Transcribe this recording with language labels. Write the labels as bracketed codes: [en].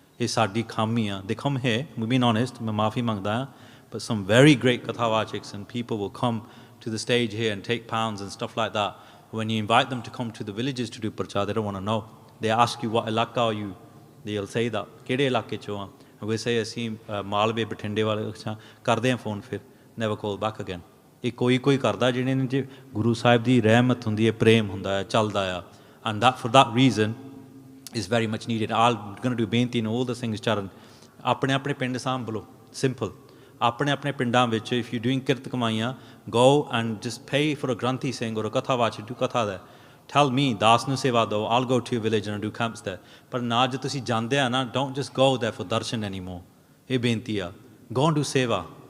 [en] It's saadi khamiya. They come here, we've been honest, main maafi mangda, but some very great kathavachiks and people will come to the stage here and take pounds and stuff like that. When you invite them to come to the villages to do prachar, they don't want to know. They ask you, what ilaka are you? [pa] They'll say that. Kede ilake cho aa? And we say, ਅਸੀਂ ਮਾਲਵੇ ਬਠਿੰਡੇ ਵਾਲੇ ਕਰਦੇ ਹਾਂ phone, ਫਿਰ never call back again. ਇਹ ਕੋਈ ਕਰਦਾ ਜਿਹਨੇ ਨੇ ਜੇ ਗੁਰੂ ਸਾਹਿਬ ਦੀ ਰਹਿਮਤ ਹੁੰਦੀ ਹੈ, ਪ੍ਰੇਮ ਹੁੰਦਾ ਹੈ, ਚੱਲਦਾ ਆ. [en] And that for that reason is very much needed. I'm going to do ਬੇਨਤੀ in all the things charan. [pa] ਆਪਣੇ ਪਿੰਡ ਸਾਂਭ ਲਓ, simple. [en] ਆਪਣੇ ਪਿੰਡਾਂ ਵਿੱਚ, if you're doing ਕਿਰਤ ਕਮਾਈਆਂ, go and just pay for a Granthi Singh or a Kathavachi, do Katha there. Tell me, ਦਾਸ ਨੂੰ ਸੇਵਾ ਦਿਓ, I'll go to your village and do camps there. ਪਰ ਨਾ ਜੇ ਤੁਸੀਂ ਜਾਂਦੇ ਆ ਨਾ, don't just go there for darshan anymore. ਇਹ ਬੇਨਤੀ ਆ. Go and do seva.